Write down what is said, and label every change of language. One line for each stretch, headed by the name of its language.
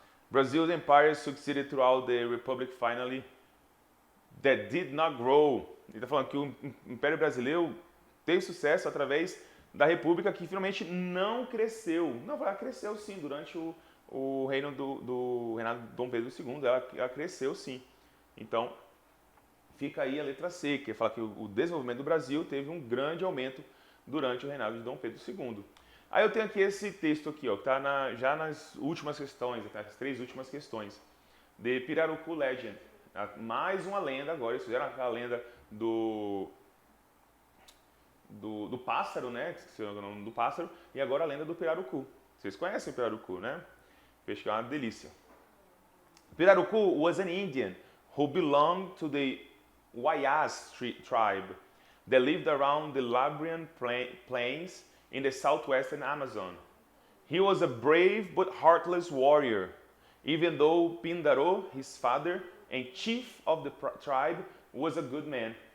English: Brazil's empire succeeded throughout the republic finally that did not grow.
Portuguese: Ele está falando que o Império Brasileiro teve sucesso através da República que finalmente não cresceu. Não, ela cresceu sim durante o reino do reinado de Dom Pedro II, ela cresceu sim. Então, fica aí a letra C, que fala que o desenvolvimento do Brasil teve um grande aumento durante o reinado de Dom Pedro II. Aí eu tenho aqui esse texto aqui, ó, que está já nas últimas questões, as 3 últimas questões, de Pirarucu Legend. Mais uma lenda agora, eles fizeram a lenda do pássaro, né? Esqueci o nome do pássaro, e agora a lenda do pirarucu. Vocês conhecem o pirarucu, né? Peixe que é uma delícia.
English: Pirarucu was an Indian who belonged to the Wayas tribe that lived around the Labrian plains in the southwestern Amazon. He was a brave but heartless warrior, even though Pindaro, his father and chief of the tribe, was a good man.